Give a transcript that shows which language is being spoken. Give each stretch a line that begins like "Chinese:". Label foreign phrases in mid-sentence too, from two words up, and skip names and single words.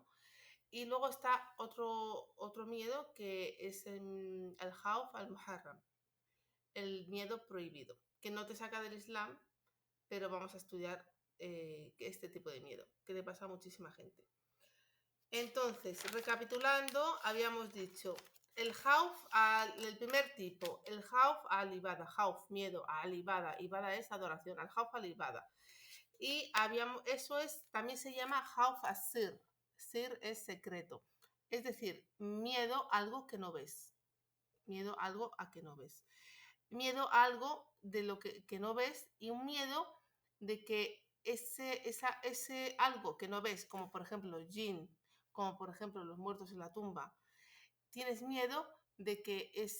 Spanish: Y luego está otro miedo que es el
Arabic: خوف المحرم,
Spanish: el miedo prohibido, que no te saca del Islam, pero vamos a estudiar este tipo de miedo, que le pasa a muchísima gente. Entonces, recapitulando, habíamos dicho el primer tipo, el
Arabic: خوف العبادة,
Spanish: Khawf, miedo, al-Ibada, Ibada es adoración, al
Arabic: خوف العبادة.
Spanish: Y también se llama
Arabic: خوف السر,
Spanish: Sir es secreto, es decir, miedo a algo que no ves, miedo a algo a que no ves, miedo a algo de lo que no ves, y un miedo de que ese algo que no ves, como por ejemplo los jinn, como por ejemplo los muertos en la tumba, tienes miedo de que